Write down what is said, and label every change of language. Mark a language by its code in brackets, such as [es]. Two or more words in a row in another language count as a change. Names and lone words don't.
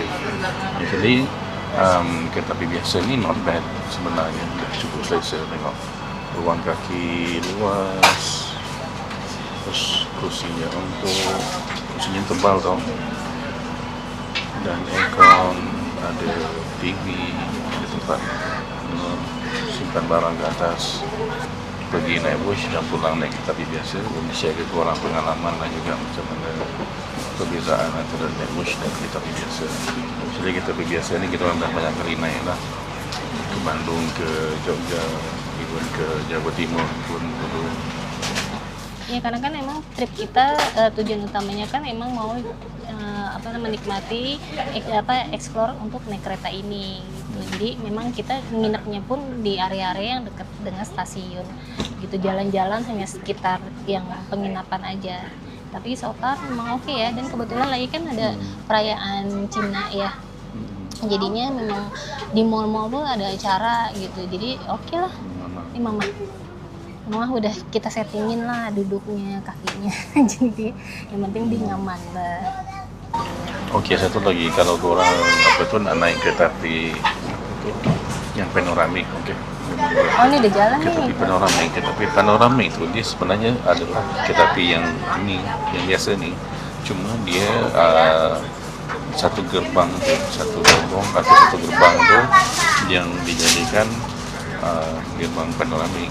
[ms] Jadi kereta api biasa ni [en] not bad [ms] sebenarnya, cukup selesa tengok. Ruang kaki luas, terus kursinya tebal tau, dan aircon, ada TV, ada tempat simpan barang ke atas. Pergi naik bus dan pulang naik kereta api biasa, boleh share ke korang pengalaman dan juga macam mana perbezaan antara naik bus dan kereta api biasa. Jadi kereta api biasa ni kita orang dah banyak kali naik lah, ke Bandung, ke Jogja, even ke Jawa Timur pun dulu. [id] Ya karena kan emang trip kita tujuan utamanya kan emang mau menikmati explore untuk naik kereta ini gitu. Jadi memang kita nginepnya pun di area-area yang dekat dengan stasiun gitu, jalan-jalan hanya sekitar yang penginapan aja. Tapi [en] so far [id] memang oke ya, dan kebetulan lagi kan ada perayaan Cina ya. Jadinya memang di mall-mall tuh ada acara gitu. Jadi oke lah. Ini Mama udah kita settingin lah duduknya, kakinya. Jadi yang penting dia nyaman lah. [ms] Okey, satu lagi, kalau korang nak naik kereta api yang panoramik, okey. [id] Oh ini udah jalan Kereta api nih. [ms] panoramik, kereta api panoramik tu dia sebenarnya adalah kereta api yang biasa ni, cuma dia satu gerbang tu, satu gerbong atau satu gerbang tu yang dijadikan gerbang panoramik.